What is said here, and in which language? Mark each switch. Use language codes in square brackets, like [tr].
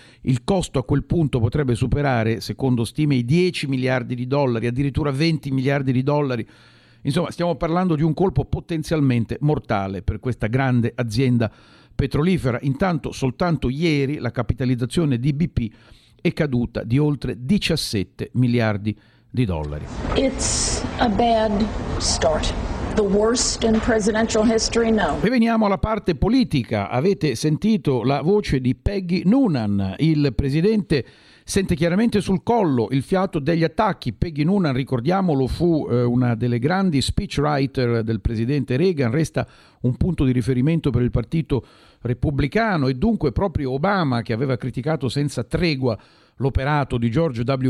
[it] Il costo a quel punto potrebbe superare, secondo stime, i 10 miliardi di dollari, addirittura 20 miliardi di dollari. Insomma, stiamo parlando di un colpo potenzialmente mortale per questa grande azienda petrolifera. Intanto, soltanto ieri, la capitalizzazione di BP è caduta di oltre 17 miliardi di dollari. [en] It's a bad start. The worst in presidential history, no. [it] E veniamo alla parte politica. Avete sentito la voce di Peggy Noonan, il presidente sente chiaramente sul collo il fiato degli attacchi. Peggy Noonan, ricordiamolo, fu una delle grandi speechwriter del presidente Reagan, resta un punto di riferimento per il Partito Repubblicano, e dunque proprio Obama, che aveva criticato senza tregua l'operato di George W.